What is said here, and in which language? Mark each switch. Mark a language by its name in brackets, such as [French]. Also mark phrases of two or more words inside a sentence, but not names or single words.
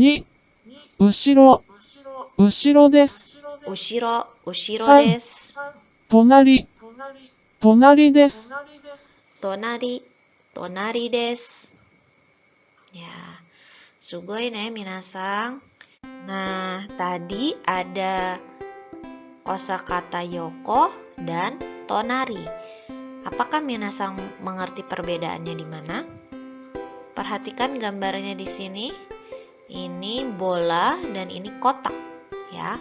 [Japanese] 2、後ろです。後ろです。隣です。隣です。Ya, すごいねみなさん. [Indonesian] Nah, tadi ada kosakata yoko dan tonari. Apakah minasang mengerti perbedaannya di mana? Perhatikan gambarnya di sini. Ini bola dan ini kotak, ya.